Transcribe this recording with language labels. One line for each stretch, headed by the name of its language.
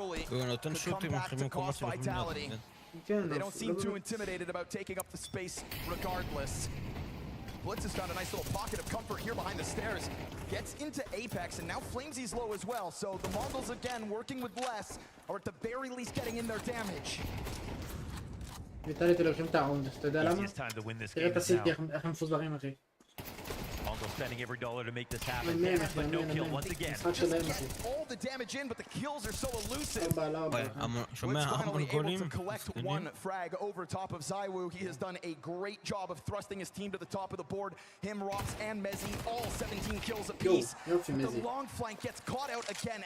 Hebrew: הוא נותן שוטים אחרי מקומות שנכונים להיות. כן,
English: They don't seem too intimidated about taking up the space regardless. Blitz has found a nice little pocket of comfort here behind the stairs. Gets into Apex, and now Flamesy's low as well. So the Mongols, again, working with less, are at the very least getting in their damage.
Hebrew: ויטאליטי לוקחים את הראונד, אתה יודע למה? תראה את הסיטי, איך הם מפוזרים אחי.
English: Spending every dollar to make this happen, but no kill once again. All the damage in, but the kills are so elusive.
Hebrew: שומע, המונגולים.
English: Able to collect one frag over top of Zywoo. He has done a great job of thrusting his team to the top of the board. Him, Rops, and Mezzi, all 17 kills apiece. The long flank gets caught out again.